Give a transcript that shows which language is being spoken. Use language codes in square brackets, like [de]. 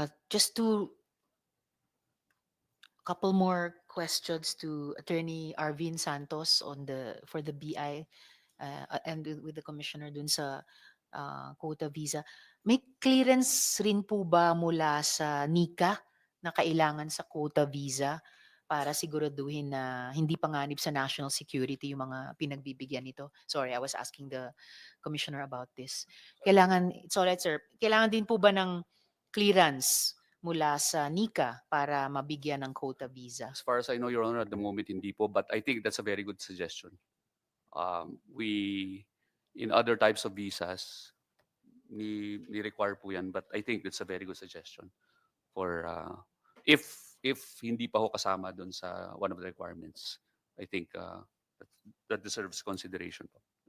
[en] Just couple more questions to Attorney Arvin Santos for the BI and with the Commissioner [tl] dun sa [en] quota visa. [tl] May clearance rin po ba mula sa NICA na kailangan sa quota visa para siguraduhin na hindi panganib sa national security yung mga pinagbibigyan nito? [en] Sorry, I was asking the Commissioner about this. It's all right, sir. [tl] Kailangan din po ba ng clearance mula sa NICA para mabigyan ng quota visa? [en] As far as I know, Your Honor, at the moment [tl] hindi po, [en] but I think that's a very good suggestion. We, in other types of visas, [tl] ni-require po yan, [en] but I think that's a very good suggestion for if [tl] hindi pa ho kasama dun sa [en] one of the requirements, I think that deserves consideration po.